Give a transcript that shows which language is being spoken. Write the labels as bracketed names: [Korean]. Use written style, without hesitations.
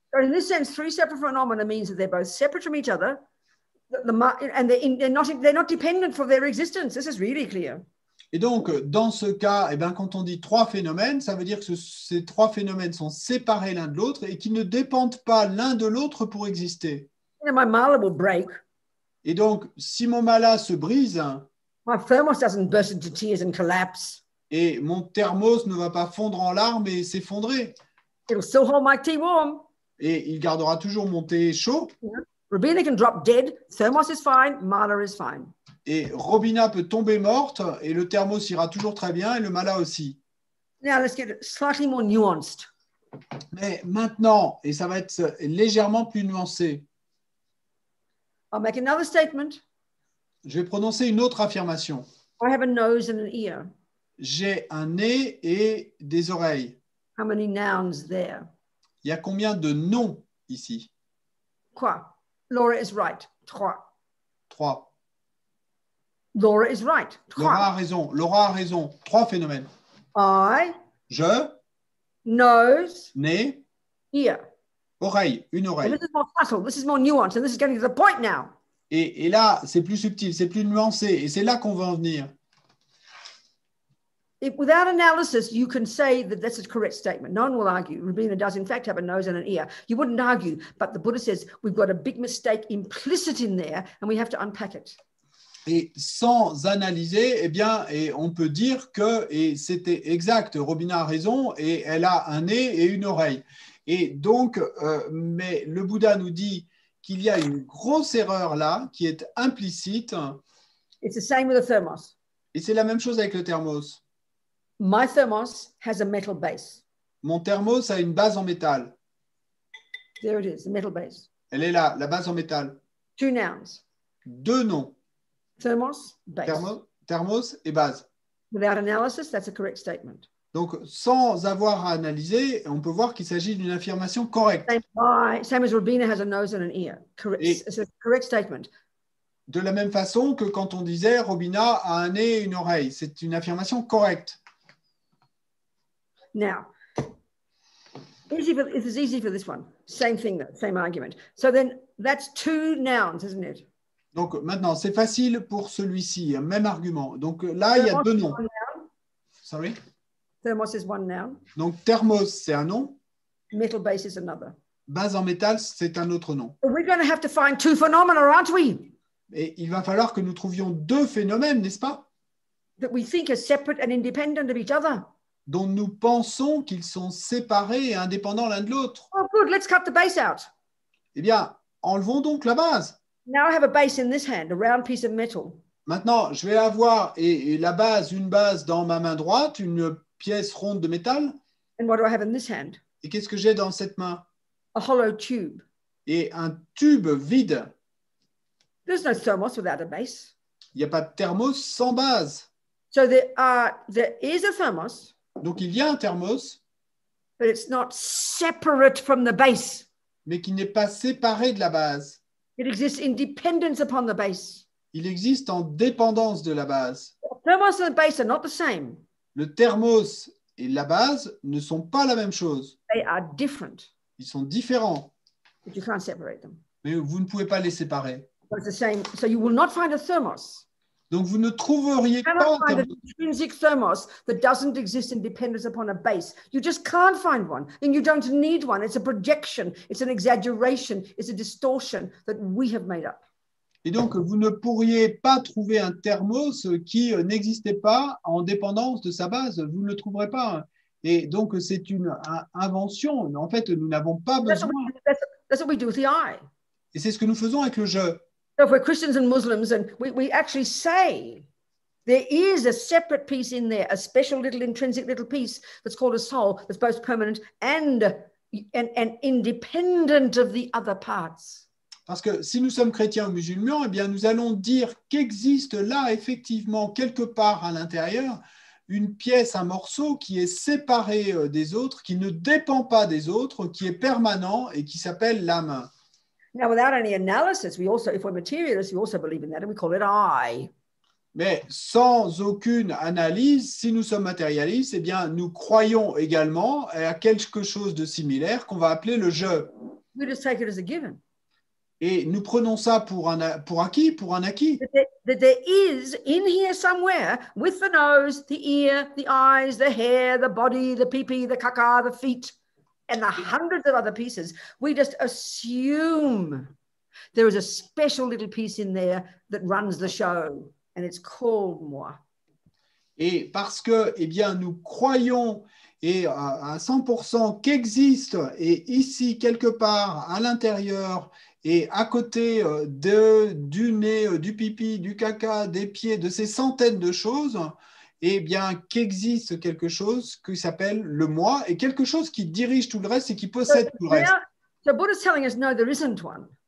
[English] So in this sense, three separate phenomena means that they're both separate from each other, and they're not dependent for their existence. This is really clear. [French] Et donc, dans ce cas, eh bien, quand on dit trois phénomènes, ça veut dire que ces trois phénomènes sont séparés l'un de l'autre et qu'ils ne dépendent pas l'un de l'autre pour exister. [English] You know, my mala will break. [French] Et donc, si mon mala se brise, [English] My thermos doesn't burst into tears and collapse. [French] et mon thermos ne va pas fondre en larmes et s'effondrer, [English] It'll still hold my tea warm. [French] et il gardera toujours mon thé chaud, [English] Rabina can drop dead. Thermos is fine. Mala is fine. [French] et Robina peut tomber morte, et le thermos ira toujours très bien, et le mala aussi. [English] Now let's get slightly more nuanced. [French] Mais maintenant, et ça va être légèrement plus nuancé, [English] I'll make another statement. [French] je vais prononcer une autre affirmation. [English] I have a nose and an ear. [French] J'ai un nez et des oreilles. [English] How many nouns there? [French] Il y a combien de noms ici? [English] Quoi? Laura is right. Trois. 3. Laura is right. Laura [French] Trois. a raison. Laura a raison. 3 phénomènes. [English] I, [French] Je, [English] nose, [French] nez, [English] ear. [French] oreille, une [English] And [French] oreille. [English] this is more subtle, this is more nuanced, and this is getting to the point now. [French] Et là, c'est plus subtil, c'est plus nuancé, et c'est là qu'on va en venir. [English] Without analysis, you can say that that's a correct statement. No one will argue. Rabina does, in fact, have a nose and an ear. You wouldn't argue, but the Buddha says we've got a big mistake implicit in there, and we have to unpack it. [French] Et sans analyser, eh bien, et on peut dire que, et c'était exact, Robina a raison, et elle a un nez et une oreille. Et donc, mais le Bouddha nous dit qu'il y a une grosse erreur là, qui est implicite, [English] It's the same with a thermos. [French] et c'est la même chose avec le thermos. [English] My thermos has a metal base. [French] Mon thermos a une base en métal. [English] There it is, the metal base. [French] Elle est là, la base en métal. [English] 2 nouns. [French] 2 noms, [English] Thermos, base. [French] thermos et base. [English] Without analysis, that's a correct statement. [French] Donc, sans avoir à analyser, on peut voir qu'il s'agit d'une affirmation correcte. [English] Same as Rabina has a nose and an ear. Correct. It's a correct statement. [French] De la même façon que quand on disait Robina a un nez et une oreille. C'est une affirmation correcte. [English] Now, it is easy for this one. Same thing, though, same argument. So then that's 2 nouns, isn't it? [French] Donc maintenant, c'est facile pour celui-ci, même argument. Donc là, il y a 2 noms. Sorry. [English] Thermos is 1 noun. [French] Donc thermos, c'est un nom. [English] Metal base is another. [French] Base en métal, c'est un autre nom. [English] But we're going to have to find 2 phenomena, aren't we? [French] Et il va falloir que nous trouvions 2 phénomènes, n'est-ce pas? [English] That we think are separate and independent of each other. [French] Dont nous pensons qu'ils sont séparés et indépendants l'un de l'autre. [English] Oh, good. Let's cut the base out. [French] Eh bien, enlevons donc la base. [English] Now I have a base in this hand, a round piece of metal. [French] Maintenant, je vais avoir la base, une base dans ma main droite, une pièce ronde de métal. [English] And what do I have in this hand? [French] Et qu'est-ce que j'ai dans cette main? [English] A hollow tube. [French] Et un tube vide. [English] There's no thermos without a base. [French] Il n'y a pas de thermos sans base. [English] So there is a thermos, [French] Donc, il y a un thermos, [English] but it's not separate from the base. [French] mais qui n'est pas séparé de la base. [English] It exists in dependence upon the base. [French] Il existe en dépendance de la base. [English] The thermos and the base are not the same. [French] Le thermos et la base ne sont pas la même chose. [English] They are different, [French] Ils sont différents, [English] but you can't separate them. [French] mais vous ne pouvez pas les séparer. [English] But it's the same. So you will not find a thermos. [French] Donc, vous ne trouveriez [English] You [French] pas [English] cannot [French] un [English] find an [French] thermos. [English] intrinsic thermos that doesn't exist in dependence upon a base. You just can't find one, and you don't need one. It's a projection, it's an exaggeration, it's a distortion that we have made up. [French] Et donc, vous ne pourriez pas trouver un thermos qui n'existait pas en dépendance de sa base. Vous ne le trouverez pas. Et donc, c'est une invention. En fait, nous n'avons pas [English] That's [French] besoin. [English] what we do with the eye. [French] Et c'est ce que nous faisons avec le jeu. [English] So if we're Christians and Muslims, and we actually say there is a separate piece in there, a special little intrinsic little piece that's called a soul, that's both permanent and independent of the other parts. [French] Parce que si nous sommes chrétiens ou musulmans, eh bien, nous allons dire qu'existe là, effectivement, quelque part à l'intérieur, une pièce, un morceau qui est séparé des autres, qui ne dépend pas des autres, qui est permanent et qui s'appelle l'âme. [English] Now, without any analysis, we also, if we're materialists, we also believe in that, and we call it I. [French] Mais sans aucune analyse, si nous sommes matérialistes, eh bien, nous croyons également à quelque chose de similaire qu'on va appeler le je. [English] We just take it as a given. [French] Et nous prenons ça pour acquis, pour un acquis. [English] That there is in here somewhere, with the nose, the ear, the eyes, the hair, the body, the pee-pee, the caca, the feet, and the hundreds of other pieces, we just assume there is a special little piece in there that runs the show, and it's called moi. [French] Et parce que, eh bien, nous croyons et à 100% qu'existe, et ici, quelque part, à l'intérieur, et à côté du nez, du pipi, du caca, des pieds, de ces centaines de choses, eh bien, qu'existe quelque chose qui s'appelle le moi, et quelque chose qui dirige tout le reste et qui possède tout le reste. [English] So Buddha's telling us, no, there isn't one.